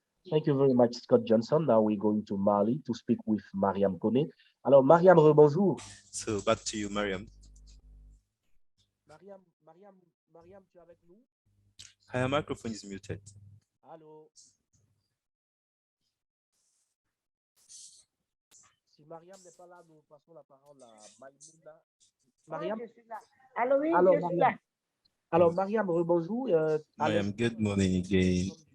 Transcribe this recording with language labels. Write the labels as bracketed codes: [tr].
[en] Thank you very much, Scott Johnson. Now we're going to Mali to speak with Mariam Kone. [fr] Alors, Mariam, bonjour. [en] So back to you, Mariam. [fr] Mariam, tu es avec nous? [en] Her microphone is muted. [fr] Allô? Si Mariam n'est pas là, nous passons la parole à Maïmouna. Mariam? Oui, je suis là. Allô, oui, Alors, je suis là. Alors, Mariam, bonjour. [en] Mariam, good morning again.